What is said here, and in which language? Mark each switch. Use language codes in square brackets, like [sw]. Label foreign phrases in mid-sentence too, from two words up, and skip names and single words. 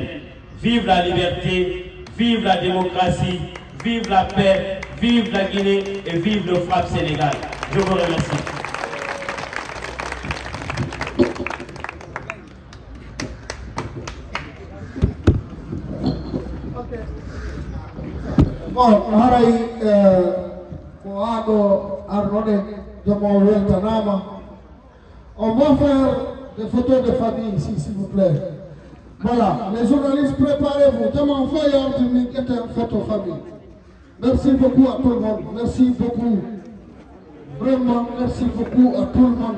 [fr] Vive la liberté, vive la démocratie, vive la paix, vive la Guinée et vive le FRAPP Sénégal. Je vous remercie. Bon, [ff] haray ko aɗo arnoɗe jomo weltanama. [fr] On va faire des photos de famille ici, s'il vous plaît. Voilà, les journalistes, préparez-vous. Jomo Faye une photo famille. Merci beaucoup à tout le monde. Merci beaucoup. Vraiment, merci beaucoup à tout le monde.